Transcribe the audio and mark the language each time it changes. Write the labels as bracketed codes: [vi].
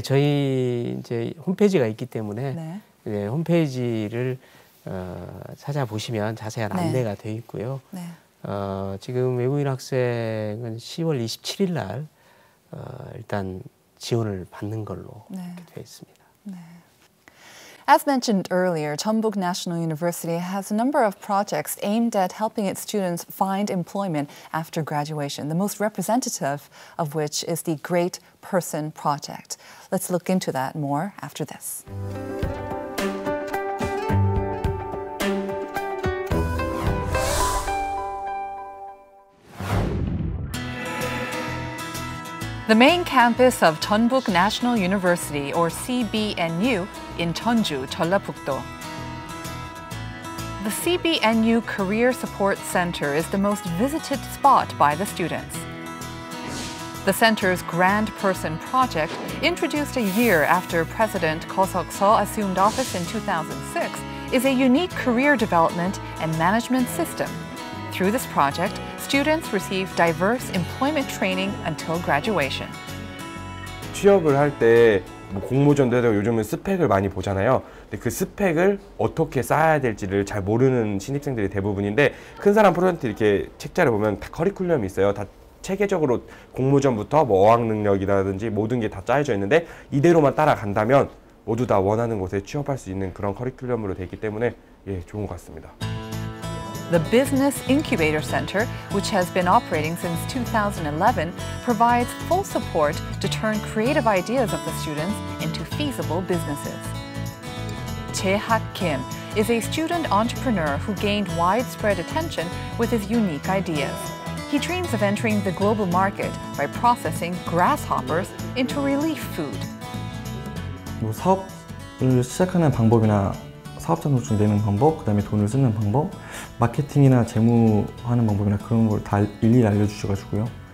[ko] 저희 이제 홈페이지가 있기 때문에 홈페이지를 찾아보시면 자세한 안내가 되어 있고요. 지금 외국인 학생은 10월 27일 날 일단 지원을 받는 걸로 되어 있습니다. [en] As mentioned earlier, Jeonbuk National University has a number of projects aimed at helping its students find employment after graduation, the most representative of which is the Great Person Project. Let's look into that more after this. The main campus of Jeonbuk National University, or CBNU, in Jeonju, Jeollabuk-do. The CBNU Career Support Center is the most visited spot by the students. The center's Grand Person Project, introduced a year after President Ko Seok-seo assumed office in 2006, is a unique career development and management system. Through this project, students receive diverse employment training until graduation. [ko] 취업을 할 때 뭐 공모전도 해도 요즘은 스펙을 많이 보잖아요. 근데 그 스펙을 어떻게 쌓아야 될지를 잘 모르는 신입생들이 대부분인데 큰 사람 프로젝트 이렇게 책자를 보면 다 커리큘럼이 있어요. 다 체계적으로 공모전부터 뭐 어학 능력이라든지 모든 게 다 짜여져 있는데 이대로만 따라간다면 모두 다 원하는 곳에 취업할 수 있는 그런 커리큘럼으로 되어 있기 때문에 좋은 것 같습니다. [en] The Business Incubator Center, which has been operating since 2011, provides full support to turn creative ideas of the students into feasible businesses. Jae-hak Kim is a student entrepreneur who gained widespread attention with his unique ideas. He dreams of entering the global market by processing grasshoppers into relief food. [ko] 뭐 사업을 시작하는 방법이나 사업자 등록증 내는 방법, 그다음에 돈을 쓰는 방법, 마케팅이나 재무하는 방법이나 그런 걸 다 일일이 알려주셔가지고요.